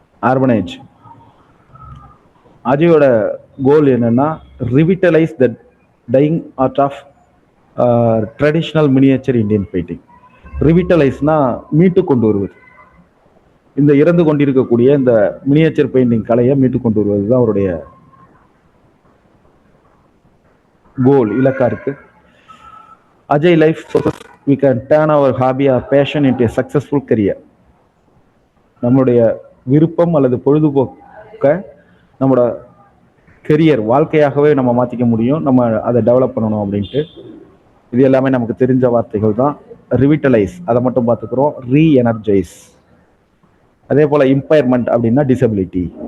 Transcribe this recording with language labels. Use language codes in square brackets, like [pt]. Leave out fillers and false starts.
[ta] ஆர்பனைஜ் அஜயோட கோல் என்னன்னா [en] Revitalise the dying art of traditional miniature Indian painting. [ta] ரிவிட்டலைஸ்னா மீட்டு கொண்டு வருவது, இந்த இறந்து கொண்டிருக்கக்கூடிய இந்த மினியேச்சர் பெயிண்டிங் கலையை மீட்டு கொண்டு வருவது தான் அவருடைய கோல், இலக்கா இருக்கு. [en] Ajay life we can turn our hobby or passion into a successful career. [ta] நம்மளுடைய விருப்பம் அல்லது பொழுதுபோக்க நம்மளோட கெரியர் வாழ்க்கையாகவே நம்ம மாற்றிக்க முடியும், நம்ம அதை டெவலப் பண்ணணும் அப்படின்ட்டு. இது எல்லாமே நமக்கு தெரிஞ்ச வார்த்தைகள் தான். ரிவிட்டலைஸ் அதை மட்டும் பார்த்துக்கிறோம். ரீஎனர்ஜைஸ், அதே போல் இம்பயர்மெண்ட் அப்படின்னா டிசபிலிட்டி.